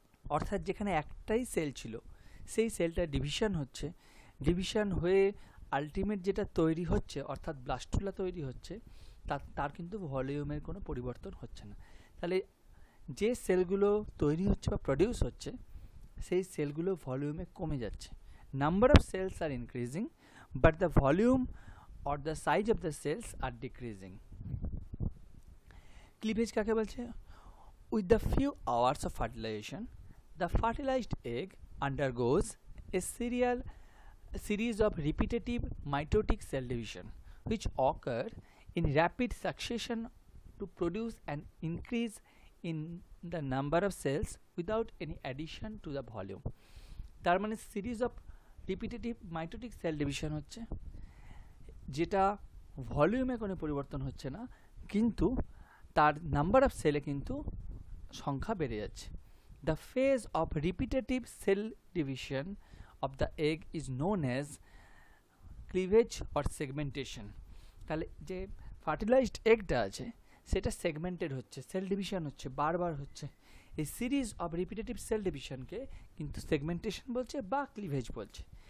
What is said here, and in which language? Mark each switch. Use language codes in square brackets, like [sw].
[bn] অর্থাৎ যেখানে একটাই সেল ছিল, সেই সেলটা ডিভিশন হচ্ছে, ডিভিশন হয়ে আলটিমেট যেটা তৈরি হচ্ছে অর্থাৎ ব্লাস্টুলা তৈরি হচ্ছে, তার কিন্তু ভলিউমের কোনো পরিবর্তন হচ্ছে না। তাহলে যে সেলগুলো তৈরি হচ্ছে বা প্রডিউস হচ্ছে, সেই সেলগুলো ভলিউমে কমে যাচ্ছে। [en] Number of cells are increasing, but the volume or the size of the cells are decreasing. [bn] Cleavage কাকে বলছে? [en] With the few hours of fertilization, the fertilized egg undergoes a series of repetitive mitotic cell division which occur in rapid succession to produce an increase in the number of cells without any addition to the volume. [bn] তার মানে series of repetitive mitotic cell division হচ্ছে, যেটা ভলিউমে কোনো পরিবর্তন হচ্ছে না, কিন্তু তার নাম্বার অফ সেলে কিন্তু সংখ্যা বেড়ে যাচ্ছে। [en] The phase of repetitive cell division of the egg is known as cleavage or segmentation. [bn] তাহলে যে ফার্টিলাইজড এগটা আছে, সেটা সেগমেন্টেড হচ্ছে, সেল ডিভিশন হচ্ছে, বারবার হচ্ছে। এই সিরিজ অফ রিপিটেটিভ সেল ডিভিশনকে কিন্তু সেগমেন্টেশন বলছে বা ক্লিভেজ বলছে।